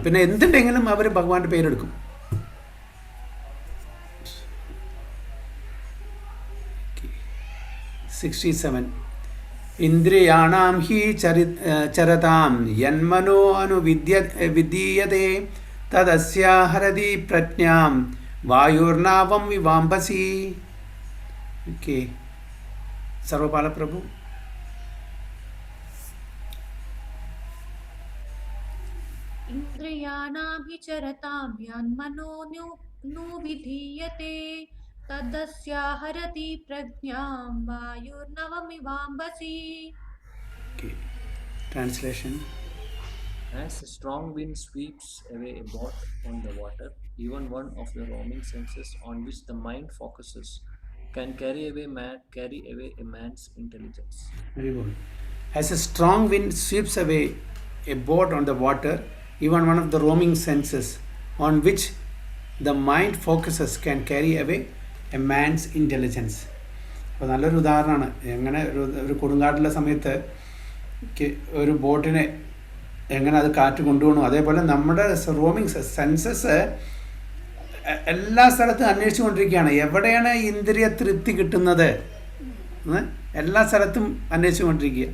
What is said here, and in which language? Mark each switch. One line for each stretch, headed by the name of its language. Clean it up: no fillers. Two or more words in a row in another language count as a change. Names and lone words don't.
Malayalam: പിന്നെ എന്തുണ്ടെങ്കിലും അവർ ഭഗവാന്റെ പേരെടുക്കും.
Sanskrit: 67 ഇന്ദ്രിയാണാം ഹി ചരതാം യന്മനോ വിധീയതേ തദസ്യാഹരതി പ്രജ്ഞാം വായുർനാവം വിവാംബസി.
Malayalam: ഓക്കെ, സർവപാല പ്രഭു.
Sanskrit: इन्द्रियाणां हि चरतां यन्मनो नु विधीयते तदस्याहरति प्रज्ञां वायुर्नवमिवाम्बसि.
English: Translation. As a strong wind sweeps away a boat on the water, even one of the roaming senses on which the mind focuses can carry away a man's intelligence. Very good. As a strong wind sweeps away a boat on the water, even one of the roaming senses on which the mind focuses can carry away a man's intelligence.
Malayalam: അപ്പോൾ നല്ലൊരു ഉദാഹരണമാണ്. എങ്ങനെ ഒരു കൊടുങ്കാറ്റുള്ള സമയത്ത് ഒരു ബോട്ടിനെ എങ്ങനെ അത് കാറ്റ് കൊണ്ടുപോകണം, അതേപോലെ നമ്മുടെ
English: roaming senses
Malayalam: എല്ലാ സ്ഥലത്തും അന്വേഷിച്ചു കൊണ്ടിരിക്കുകയാണ്. എവിടെയാണ് ഇന്ദ്രിയ തൃപ്തി കിട്ടുന്നത്, എല്ലാ സ്ഥലത്തും അന്വേഷിച്ചു കൊണ്ടിരിക്കുക.